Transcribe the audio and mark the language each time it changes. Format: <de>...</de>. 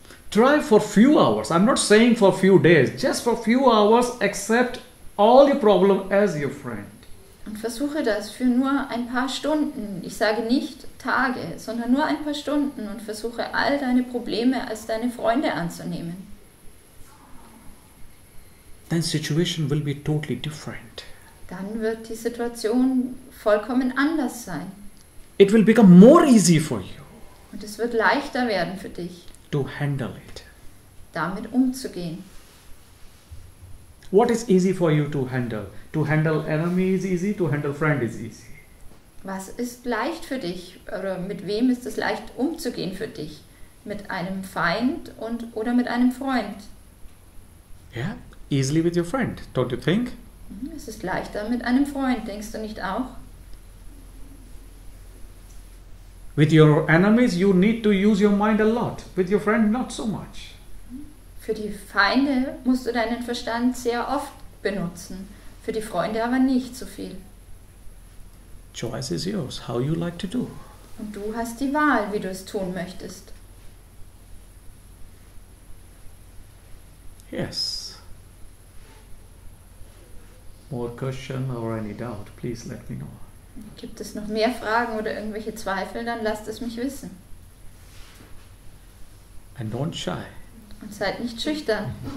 <en>Try for few hours. I'm not saying for few days. Just for few hours, accept all your problem as your friend.</en> <de>Und versuche das für nur ein paar Stunden. Ich sage nicht Tage, sondern nur ein paar Stunden und versuche all deine Probleme als deine Freunde anzunehmen.</de> <en>Then situation will be totally different.</en> <de>Dann wird die Situation vollkommen anders sein.</de> <en>It will become more easy for you</en> <de>Und es wird leichter werden für dich,</de> <en>to handle it.</en> <de>damit umzugehen.</de> <en>What is easy for you to handle? To handle enemy is easy, to handle friend is easy.</en> <de>Was ist leicht für dich oder mit wem ist es leicht umzugehen für dich? Mit einem Feind oder mit einem Freund?</de> <en>Yeah, easily with your friend, don't you think?</en> <de>Es ist leichter mit einem Freund, denkst du nicht auch?</de> <en>With your enemies, you need to use your mind a lot. With your friend, not so much.</en> <de>Für die Feinde musst du deinen Verstand sehr oft benutzen, für die Freunde aber nicht so viel.</de> <en>Choice is yours, how you like to do.</en> <de>Und du hast die Wahl, wie du es tun möchtest.</de> <en>Yes. More question or any doubt, please let me know.</en> <de>Gibt es noch mehr Fragen oder irgendwelche Zweifel, dann lasst es mich wissen.</de> <en>And don't shy.</en> <de>Und seid nicht schüchtern.</de>